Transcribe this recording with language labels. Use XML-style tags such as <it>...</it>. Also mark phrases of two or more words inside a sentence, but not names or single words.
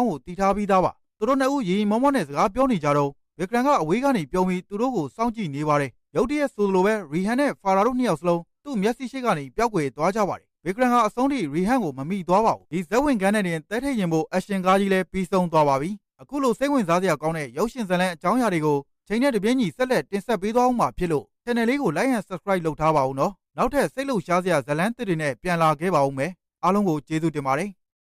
<my>ကိုတည်ထားပြီးသားပါသူတို့နှစ်ဦးရီမောမောနဲ့စကားပြောနေကြတော့ဗစ်ကရန်ကအဝေးကနေပြုံးပြီးသူတို့ကိုစောင့်ကြည့်နေပါတယ်ရုတ်တရက်ဆိုလိုပဲရီဟန်နဲ့ဖာရာတို့နှစ်ယောက်စလုံးသူ့မျက်စိရှိကနေပျောက်ကွယ်သွားကြပါတယ်ဗစ်ကရန်ကအဆုံးထိရီဟန်ကိုမမိသွားပါဘူးဒီဇက်ဝင်ကန်းနဲ့တင်တဲထိတ်ရင်ဖို့အရှင်ကားကြီးလည်းပြီးဆုံးသွားပါပြီအခုလိုစိတ်ဝင်စားစရာကောင်းတဲ့ရုပ်ရှင်ဇာတ်လမ်းအကြောင်းအရာတွေကိုချိန်နဲ့တပြေးညီဆက်လက်တင်ဆက်ပေးသွားအောင်မှာဖြစ်လို့ channel လေးကို</my> <en>like and subscribe</en> <my>လုပ်ထားပါဦးနော်နောက်ထပ်စိတ်လှုပ်ရှားစရာဇာတ်လမ်းသစ်တွေနဲ့ပြန်လာခဲ့ပါဦးမယ်အားလုံးကိုကျေးဇူးတင်ပါတယ်</my>